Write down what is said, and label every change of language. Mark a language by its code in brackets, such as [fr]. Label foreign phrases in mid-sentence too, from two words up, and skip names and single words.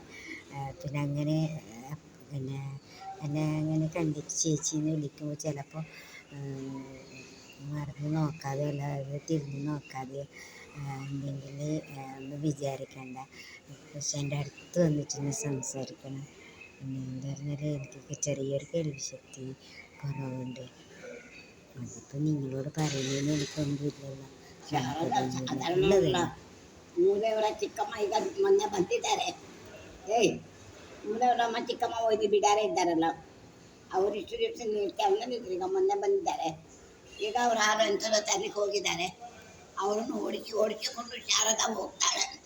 [ml] പിന്നെ അങ്ങനെ പിന്നെ എന്നെ അങ്ങനെ കണ്ടിട്ട് ചേച്ചിന്ന് വിളിക്കുമ്പോൾ ചിലപ്പോൾ മറന്ന് നോക്കാതെ അല്ലാതെ തിരിഞ്ഞ് നോക്കാതെ എന്തെങ്കിൽ ഒന്നും വിചാരിക്കണ്ട. പക്ഷെ എൻ്റെ അടുത്ത് വന്നിട്ട് സംസാരിക്കണം. പിന്നെ എന്താ പറഞ്ഞാൽ എനിക്ക് ചെറിയൊരു കേൾവി ശക്തി കുറവുണ്ട്. അതിപ്പോൾ നിങ്ങളോട് പറയുന്നതിന് എനിക്കൊന്നുമില്ലല്ലോ. [kn] ಮೂಲೆಯವರ ಚಿಕ್ಕಮ್ಮ ಈಗ ಮೊನ್ನೆ ಬಂದಿದ್ದಾರೆ. ಮೂಲೆಯವರಮ್ಮ ಚಿಕ್ಕಮ್ಮ ಹೋಗಿ ಬಿಡಾರೆ ಇದ್ದಾರಲ್ಲ, ಅವರು ಇಷ್ಟು ದಿವಸ ಕೆಲಸನಿದ್ರು, ಈಗ ಮೊನ್ನೆ ಬಂದಿದ್ದಾರೆ. ಈಗ ಅವ್ರು 6 ಗಂಟೆ ತರಲಿಕ್ಕೆ ಹೋಗಿದ್ದಾರೆ. ಅವರನ್ನು ಓಡಿಸಿಕೊಂಡು ಶಾರದಾ ಹೋಗ್ತಾಳೆ.